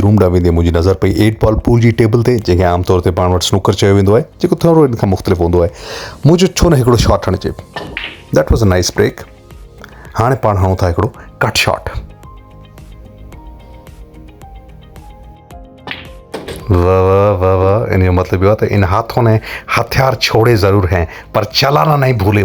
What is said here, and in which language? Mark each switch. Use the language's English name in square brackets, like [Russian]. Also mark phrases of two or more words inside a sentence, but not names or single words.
[Sindhi] रूम ॾांहुं वेंदे मुंहिंजी नज़र पई 8 बॉल पूल जी टेबल ते, जंहिंखे आमतौर ते पाण वटि स्नूकर चयो वेंदो आहे, जेको थोरो इन खां मुख़्तलिफ़ हूंदो आहे। मुंहिंजो छो न हिकिड़ो शॉट हणिजे। [English] That was a nice break. [Sindhi] हाणे पाण हणूं था हिकिड़ो कट शॉट। वाह वाह वाह वाह, इन जो मतिलबु इहो आहे त [Hindi] इन हाथों ने हथियार छोड़े ज़रूर हैं पर चलाना नहीं भूले।